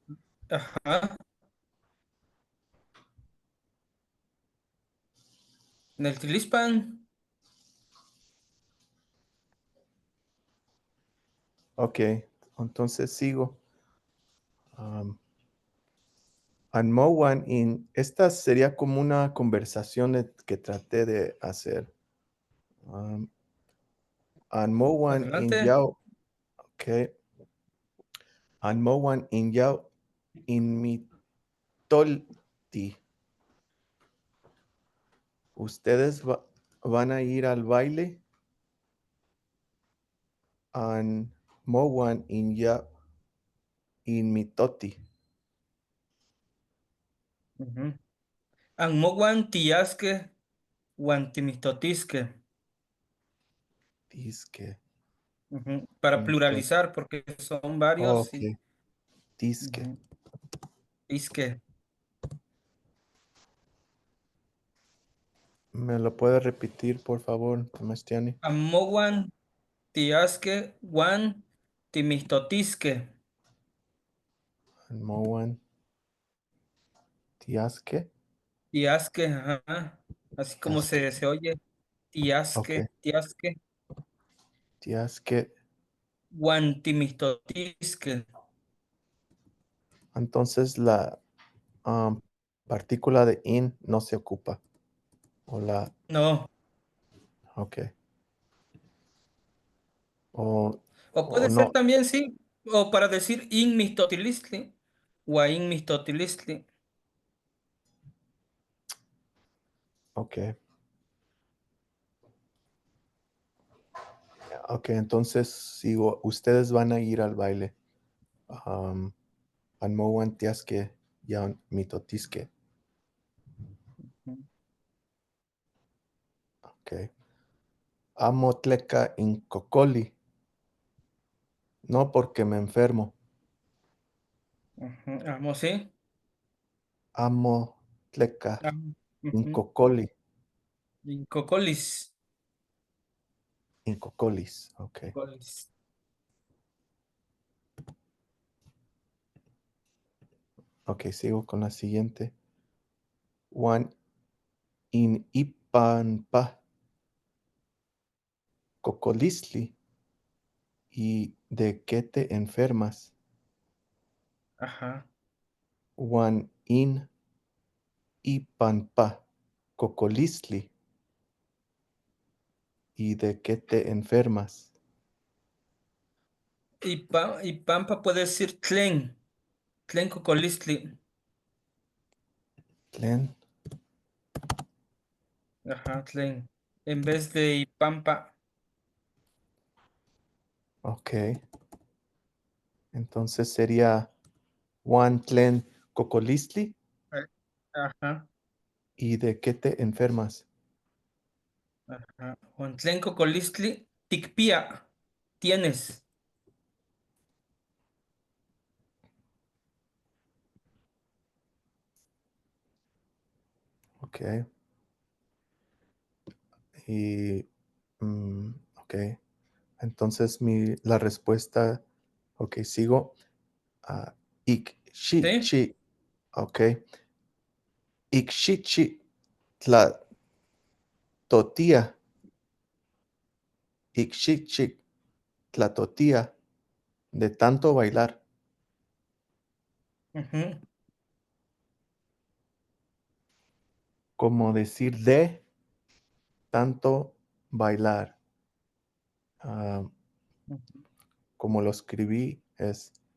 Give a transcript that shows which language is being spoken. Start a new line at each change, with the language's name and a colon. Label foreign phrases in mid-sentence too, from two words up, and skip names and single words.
Spanish: Ajá. En el Tilispan. ok, entonces sigo. Anmowan esta sería como una conversación que traté de hacer.
Nahuatl languages: Anmowan in
Spanish: Adelante.
Nahuatl languages: Yao, ok. Anmowan in Yao in mi tolti.
Spanish: ¿Ustedes van a ir al baile?
Nahuatl languages: Anmowan in Yao in mi toti. Ujú. Anmoguan tiasque, guantimistotisque. Disque.
Spanish: Ujú. Para
Nahuatl languages: Mi toti.
Spanish: pluralizar, porque son varios Ok, y
Nahuatl languages: disque. ujú. Isque.
Spanish: ¿Me lo puede repetir, por favor,
Nahuatl languages: Temastiani? Anmoguan tiasque, guantimistotisque. Anmowan tiasque. Tiasque,
Spanish: ajá. Así como
Nahuatl languages: Tiasque.
Spanish: se oye. Ok,
Nahuatl languages: Tiasque, tiasque. tiasque. Guantimistotisque.
Spanish: Entonces la partícula de in no se ocupa. O la, No. ok. O, O o puede ser no, también, sí. O para decir inmistotilistli.
Nahuatl languages: O inmistotilistli.
Spanish: ok. Ok, entonces sigo. Ustedes van a ir al baile.
Nahuatl languages: Anmowan tiasque yan mitotisque.
Spanish: Ok.
Nahuatl languages: Amotleca in cocoli.
Spanish: No porque me enfermo. Ujú. Vamos, sí.
Nahuatl languages: Amotleca in Ujú. cocoli. Cocolis. In cocolis. Ok. Cocolis.
Spanish: Ok, sigo con la siguiente.
Nahuatl languages: Juan in ipanpa cocolistli.
Spanish: ¿Y de qué te enfermas? Ajá.
Nahuatl languages: Juan in ipanpa cocolistli.
Spanish: ¿Y de qué te enfermas? Y pampa puede decir tlen.
Nahuatl languages: Tlen cocolistli. Tlen.
Spanish: Ajá, tlen. En vez de ipampa. Ok. Entonces sería
Nahuatl languages: Juan tlen cocolistli.
Spanish: Ajá. ¿Y de qué te enfermas?
Nahuatl languages: Ajá. Juan tlen cocolistli. Ticpia.
Spanish: Tienes. Ok. Y, ok. Entonces la respuesta, ok, sigo. ¿Sí?
Nahuatl languages: Ikxichi, ok. Ikxichi tla totia. Ikxichi tla totia
Spanish: de tanto bailar. Ujú. Como decir de tanto bailar. Ah, como lo escribí es